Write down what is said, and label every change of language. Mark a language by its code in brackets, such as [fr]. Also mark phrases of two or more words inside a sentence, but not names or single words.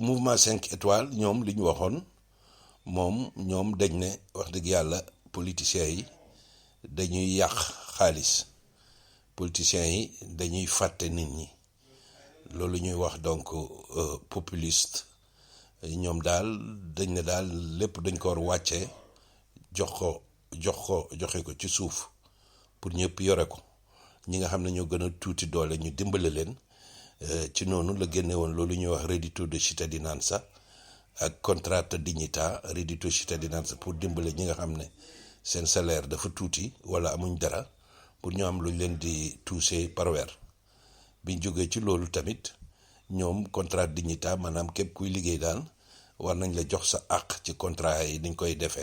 [fr] mouvement 5 étoiles [wo] ñoom li ñu waxoon ñoom dañ ne wax dëgg yàlla politiciens yi dañuy yàq xaalis, politiciens yi dañuy fàtte nit ñi, loolu ñuy wax [fr] donc populiste. [wo] ñoom daal dañ ne daal lépp dañ ko war wàccee joxe ko ci suuf pour ñëpp yore ko, ñi nga xam ne ñoo gën a tuuti doole ñu dimbale leen. ci noonu la génne woon loolu ñuy wax [it] reddito di cittadinanza [wo] ak [it] contratto dignità, reddito cittadinanza [wo] pour dimbale ñi nga xam ne seen salaire dafa tuuti wala amuñ dara, pour ñu am luñ leen di [fr] touché par [wo] weer. biñ jógee ci loolu tamit ñoom [it] contrat dignità [wo] maanaam képp kuy liggéey daal war nañ la jox sa àq ci contrat yi niñ koy defee.